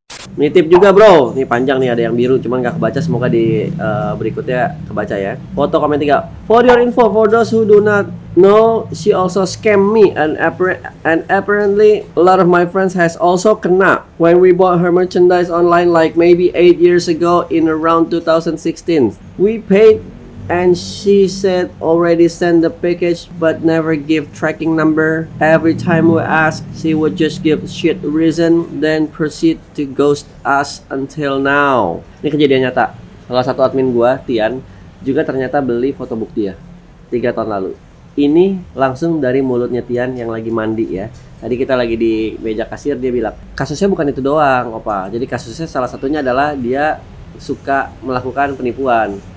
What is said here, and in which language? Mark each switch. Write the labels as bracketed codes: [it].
[id] Nitip juga bro, ini panjang nih, ada yang biru cuman gak kebaca, semoga di berikutnya kebaca ya. Foto komen 3. [en] For your info, for those who do not know, she also scammed me and apparently a lot of my friends has also kena when we bought her merchandise online like maybe 8 years ago in around 2016. We paid and she said already send the package but never give tracking number. Every time we ask, she would just give shit reason then proceed to ghost us until now. [id] Ini kejadian nyata. Salah satu admin gua, Tian, juga ternyata beli foto bukti ya 3 tahun lalu. Ini langsung dari mulutnya Tian yang lagi mandi ya. Tadi kita lagi di meja kasir, dia bilang kasusnya bukan itu doang opa. Jadi kasusnya salah satunya adalah dia suka melakukan penipuan.